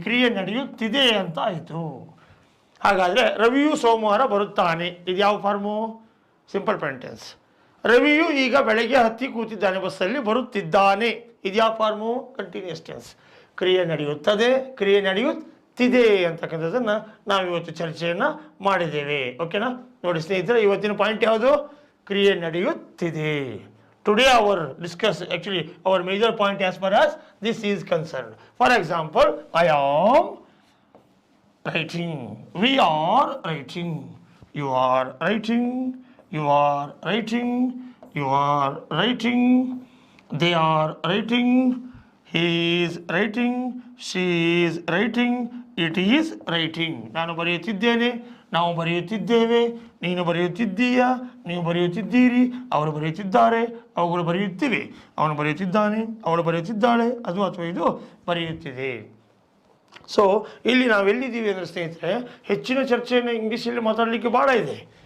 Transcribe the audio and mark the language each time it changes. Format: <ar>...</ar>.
<kn>ಕ್ರಿಯೆ ನಡೆಯುತ್ತಿದೆ ಅಂತ ಆಯಿತು. ಹಾಗಾದರೆ ರವಿಯು ಸೋಮವಾರ ಬರುತ್ತಾನೆ, ಇದು ಯಾವ ಫಾರ್ಮು? Simple present tense. ರವಿಯು ಈಗ ಬೆಳಗ್ಗೆ ಹತ್ತಿ ಕೂತಿದ್ದಾನೆ, ಬಸ್ಸಲ್ಲಿ ಬರುತ್ತಿದ್ದಾನೆ, ಇದು ಯಾವ ಫಾರ್ಮು? Continuous tense. ಕ್ರಿಯೆ ನಡೆಯುತ್ತದೆ, ಕ್ರಿಯೆ ನಡೆಯುತ್ತಿದೆ. ನಡೆಯುತ್ತಿದೆ ಅಂತಕ್ಕಂಥದ್ದನ್ನು ನಾವು ಇವತ್ತು ಚರ್ಚೆಯನ್ನು ಮಾಡಿದ್ದೇವೆ. ಓಕೆನಾ? ನೋಡಿ ಸ್ನೇಹಿತರೆ, ಇವತ್ತಿನ ಪಾಯಿಂಟ್ ಯಾವುದು? ಕ್ರಿಯೆ ನಡೆಯುತ್ತಿದೆ.</kn> <en>Today our discuss actually our major point as far as this is concerned. For example, I am writing, we are writing, you are writing, you are writing, you are writing, they are writing, he is writing, she is writing, it is writing.</en> <kn>ನಾನು ಬರೆಯುತ್ತಿದ್ದೇನೆ, ನಾವು ಬರೆಯುತ್ತಿದ್ದೇವೆ, ನೀನು ಬರೆಯುತ್ತಿದ್ದೀಯಾ, ನೀವು ಬರೆಯುತ್ತಿದ್ದೀರಿ, ಅವರು ಬರೆಯುತ್ತಿದ್ದಾರೆ, ಅವುಗಳು ಬರೆಯುತ್ತಿವೆ, ಅವನು ಬರೆಯುತ್ತಿದ್ದಾನೆ, ಅವಳು ಬರೆಯುತ್ತಿದ್ದಾಳೆ, ಅಥವಾ ಇದು ಬರೆಯುತ್ತಿದೆ. ಸೊ ಇಲ್ಲಿ ನಾವೆಲ್ಲಿದ್ದೀವಿ ಅಂದರೆ ಸ್ನೇಹಿತರೆ, ಹೆಚ್ಚಿನ ಚರ್ಚೆಯನ್ನು ಇಂಗ್ಲೀಷಲ್ಲಿ ಮಾತಾಡಲಿಕ್ಕೆ ಭಾಳ ಇದೆ.</kn>